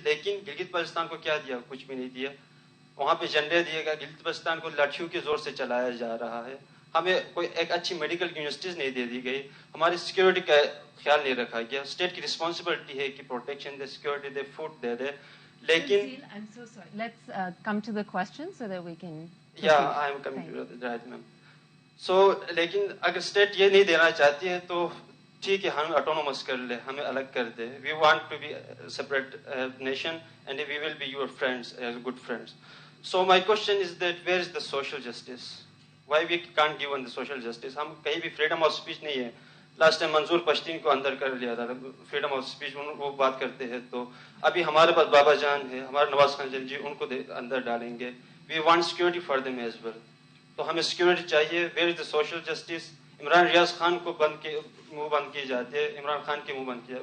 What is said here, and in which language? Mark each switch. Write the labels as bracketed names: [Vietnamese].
[Urdu] لیکن گلگت بلتستان کو کیا دیا, کچھ بھی نہیں دیا. وہاں پہ جھنڈے دیے گا, گلگت بلتستان کو لاٹھیوں کے زور سے چلایا جا رہا ہے. ہمیں کوئی ایک اچھی میڈیکل یونیورسٹیز نہیں دے دی گئی, ہماری سیکیورٹی کا خیال نہیں رکھا گیا. اسٹیٹ کی رسپانسبلٹی ہے کہ پروٹیکشن دے, سیکیورٹی دے, فوڈ دے دے. لیکن [English] I'm so sorry. Let's come to the question so that we can. I am coming to that, ma'am. [Urdu] So لیکن اگر اسٹیٹ یہ نہیں دینا چاہتی ہے تو ٹھیک ہے, ہمیں آٹونومس کر لے, ہمیں الگ کر دے. [English] We want to be separate nation and we will be your friends, good friends. So my question is that where is the social justice? Why we can't give on the social justice? [Urdu] ہم کہیں بھی freedom of speech نہیں ہے. Last time منظور پشتین کو اندر کر لیا تھا, freedom of speech وہ بات کرتے ہیں. تو ابھی ہمارے پاس بابا جان ہے, ہمارے نواز خان جی, ان کو اندر ڈالیں گے. [English] We want security for them as well. [Urdu] تو ہمیں سیکورٹی چاہیے. [English] Where is the social justice? [Urdu] Imran ریاض خان کو منہ بند کی جاتی ہے, عمران خان کے منہ بند کیا.